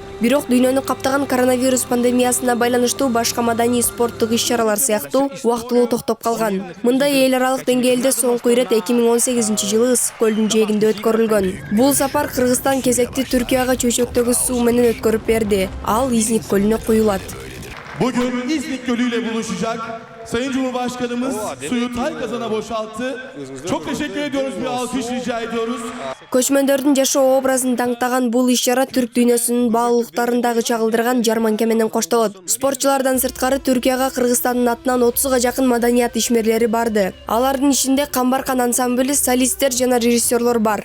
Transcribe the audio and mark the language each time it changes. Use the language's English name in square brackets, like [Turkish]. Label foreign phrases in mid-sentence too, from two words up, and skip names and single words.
[Kyrgyz] Бирок дүйнөнү каптаган коронавирус пандемиясына байланыштуу башка маданий спорттук иш-чаралар сыяктуу убактылуу токтоп калган. Мындай эл аралык деңгээлде соңку ирет 2018-жылы Ысык көлүнүн жээгинде өткөрүлгөн. Бул сапар Кыргызстан кезекти Түркияга чөйчөктөгү суу менен өткөрүп берди. Ал Изник көлүнө куюлат. [Turkish] Bugün İznik Gölü ile buluşacak. Sayın Cumhurbaşkanımız suyu Taykazan'a boşalttı. Çok teşekkür ediyoruz. Bir alkış rica ediyoruz. [Kyrgyz] Көчмөндөрдүн жашоо образын таңтаган бул иш-чара түрк дүйнөсүнүн баалуулуктарын дагы чагылдырган жарманка менен коштолот. Спортчулардан сырткары Түркияга Кыргызстандын атынан 30га жакын маданият ишмерлери барды. Алардын ичинде Камбаркан ансамблі, солисттер жана режиссерлор бар.